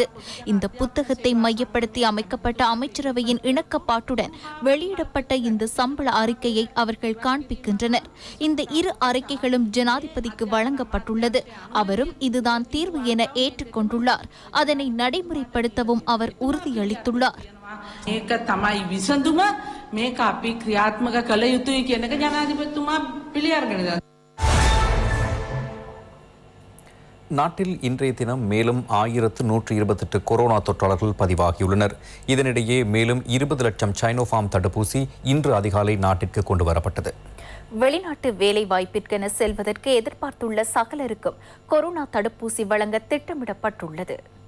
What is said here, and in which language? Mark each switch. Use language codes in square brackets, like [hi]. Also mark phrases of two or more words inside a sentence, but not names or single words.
[ta] இந்த புத்தகத்தை மையப்படுத்தி அமைக்கப்பட்ட அமைச்சரவையின் இணக்கப்பாட்டுடன் வெளியிடப்பட்ட இந்த சம்பள அறிக்கையை அவர்கள் காண்பிக்கின்றனர். இந்த இரு அறிக்கைகளும் ஜனாதிபதிக்கு வழங்கப்பட்டுள்ளது. அவரும் இதுதான் தீர்வு என ஏற்றுக்கொண்டுள்ளார். அதனை நடைமுறைப்படுத்தவும் அவர் உறுதியளித்துள்ளார். [si] මේක තමයි විසඳුම මේක අපි ක්‍රියාත්මක කළ යුතුයි කියන එක ජනාධිපතිතුමා පිළි අරගෙන [ta] நாட்டில் இன்றைய தினம் மேலும் 1128 கொரோனா தொற்றாளர்கள் பதிவாகியுள்ளனர். இதனிடையே மேலும் 20 லட்சம் சைனோஃபார்ம் தடுப்பூசி இன்று அதிகாலை நாட்டிற்கு கொண்டு வரப்பட்டது. வெளிநாட்டு வேலை வாய்ப்பிற்கென செல்வதற்கு எதிர்பார்த்துள்ள சகலருக்கும் கொரோனா தடுப்பூசி வழங்க திட்டமிடப்பட்டுள்ளது.